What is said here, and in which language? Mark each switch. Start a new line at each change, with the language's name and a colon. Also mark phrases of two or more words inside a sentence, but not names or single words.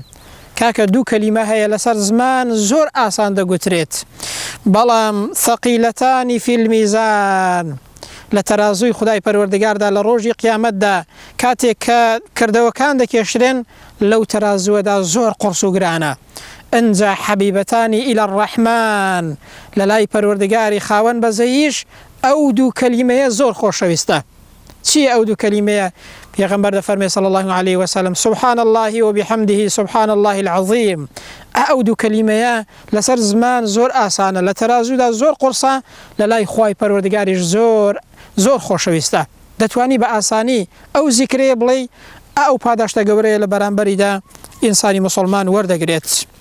Central Kurdish: کاکە دوو کەلیمە هەیە لەسەر زمان زۆر ئاسان دەگوترێت، بەڵام
Arabic: ثەقیلەتانی فی المیزان،
Central Kurdish: لە تەرازووی خدای پەروەردگاردا لە ڕۆژی قیامەتدا کاتێک کە کردەوەکان دەکێشرێن لەو تەرازووەدا زۆر قورس و گرانە. ئەنجا
Arabic: حەبیبەتانی ئیلە الرەحمان
Central Kurdish: لە لای پەروەردگاری خاوەن بەزەییش ئەو دوو کەلیمەیە زۆر خۆشەویستە. چی ئەو دوو کەلیمەیە؟ پێغەمبەر دەفەرمێ
Arabic: صلی الله عليه وسلم سبحان الله وبحمده سبحان الله العظيم.
Central Kurdish: ئەو دوو کەلیمەیە لەسەر زمان زۆر ئاسانە، لە تەرازوودا زۆر قورسە، لە لای خوای پەروەردگاریش زۆر خۆشەویستە. دەتوانی بە ئاسانی ئەو زیکرەیە بڵێ، ئەو پاداشتە گەورەیە لە بەرامبەریدا ئینسانی مسلمان وەردەگرێت.